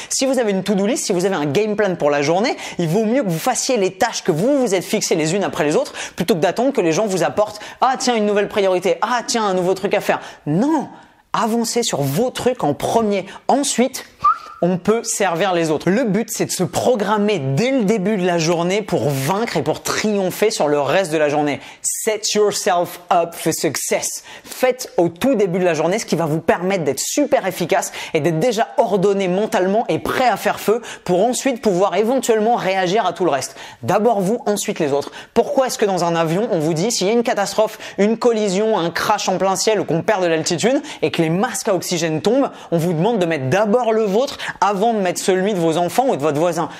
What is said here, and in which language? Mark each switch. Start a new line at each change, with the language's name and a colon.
French: Si vous avez une to-do list, si vous avez un game plan pour la journée, il vaut mieux que vous fassiez les tâches que vous vous êtes fixées les unes après les autres plutôt que d'attendre que les gens vous apportent « Ah tiens, une nouvelle priorité. Ah tiens, un nouveau truc à faire. » Non, avancez sur vos trucs en premier. Ensuite, on peut servir les autres. Le but, c'est de se programmer dès le début de la journée pour vaincre et pour triompher sur le reste de la journée.
English: Set yourself up for success.
French: Faites au tout début de la journée ce qui va vous permettre d'être super efficace et d'être déjà ordonné mentalement et prêt à faire feu pour ensuite pouvoir éventuellement réagir à tout le reste. D'abord vous, ensuite les autres. Pourquoi est-ce que dans un avion, on vous dit s'il y a une catastrophe, une collision, un crash en plein ciel ou qu'on perd de l'altitude et que les masques à oxygène tombent, on vous demande de mettre d'abord le vôtre avant de mettre celui de vos enfants ou de votre voisin?